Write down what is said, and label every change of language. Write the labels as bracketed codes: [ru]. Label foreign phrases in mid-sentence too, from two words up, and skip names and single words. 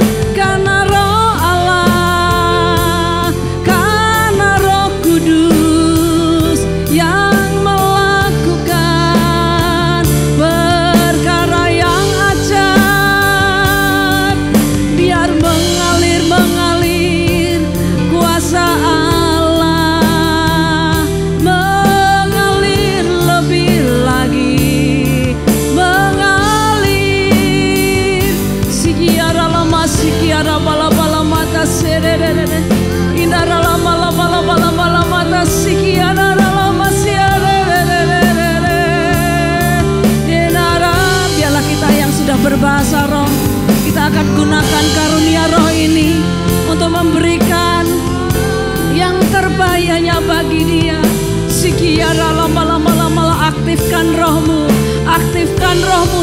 [id] Karena Roh Allah, karena Roh Kudus yang melakukan perkara yang ajaib. Biar mengalir kuasa Allah, mengalir lebih lagi, mengalir. Sikiara lama, sikiara bala-bala mata serere, indara lama bala-bala mata sikiara lama serere. Indara, biarlah kita yang sudah berbahasa roh, kita akan gunakan karunia roh ini untuk memberikan yang terbaiknya bagi dia. Sikiara lama aktifkan rohmu, aktifkan rohmu.